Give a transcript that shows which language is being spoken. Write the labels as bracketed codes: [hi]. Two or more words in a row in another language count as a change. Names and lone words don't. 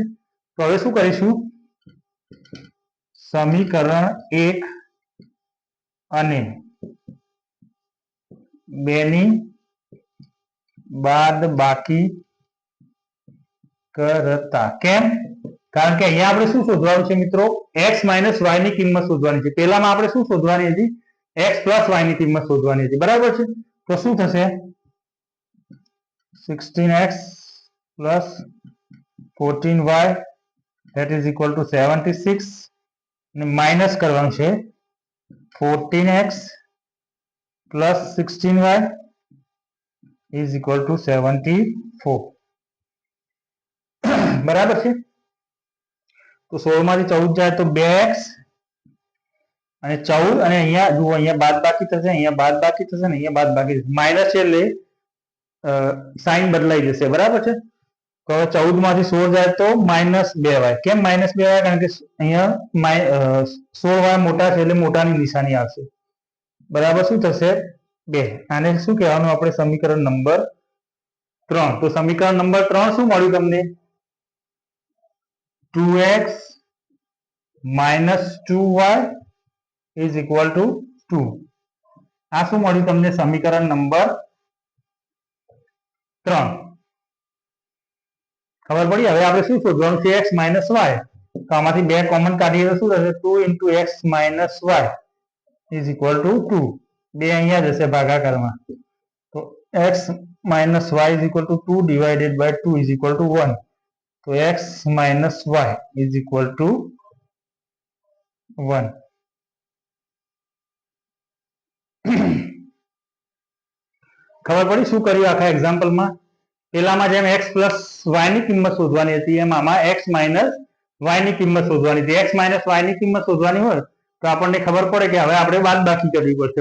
[gu] તો હવે શું કરીશું? સમીકરણ 1 અને 2 ની બાદબાકી કરતા. કેમ? કારણ કે અહીંયા આપણે શું શોધવાનું છે મિત્રો? [en] x minus y [gu] ની કિંમત શોધવાની છે. પહેલામાં આપણે શું શોધવાની હતી? [en] x plus y [gu] ની કિંમત શોધવાની હતી. બરાબર છે. તો શું થશે? [en] 16x plus 14y that is equal to 76 [gu] અને માઇનસ કરવાનું છે [en] 14x plus 16y is equal to 74. [gu] બરાબર છે. તો 16 માંથી 14 જાય તો 2x અને 14 અને અહીંયા જુઓ, અહીંયા બાદબાકી થશે, અહીંયા બાદબાકી થશે ને અહીંયા બાદબાકી થશે. માઇનસ છે એટલે સાઈન બદલાઈ જશે. બરાબર છે. તો હવે 14 માંથી 16 જાય તો -2y. કેમ -2y? કારણ કે અહીંયા 16y મોટા છે એટલે મોટાની નિશાની આવશે. બરાબર શું થશે? 2. આને શું કહેવાનું આપણે? સમીકરણ નંબર 3. તો સમીકરણ નંબર 3 શું મળ્યું તમને? [en] 2x minus 2y is equal to 2. [gu] આ શું મળ્યું તમને? સમીકરણ નંબર 3. ખબર પડી? હવે આપણે શું શોધવાનું છે? [en] x minus y. [gu] તો આમાંથી 2 કોમન કાઢીએ તો શું થશે? [en] 2 into x minus y is equal to 2. [gu] 2 અહીંયા જશે ભાગાકારમાં. [en] તો x minus y is equal to 2 divided by 2 is equal to 1. તો x minus y is equal to 1. [gu] ખબર પડી શું કર્યું આખા એક્ઝામ્પલમાં? પેલામાં જેમ [en] x plus y [gu] ની કિંમત શોધવાની હતી એમ આમાં [en] x minus y [gu] ની કિંમત શોધવાની હતી. [en] x minus y [gu] ની કિંમત શોધવાની હોય તો આપણને ખબર પડે કે હવે આપણે બાદબાકી કરવી પડશે.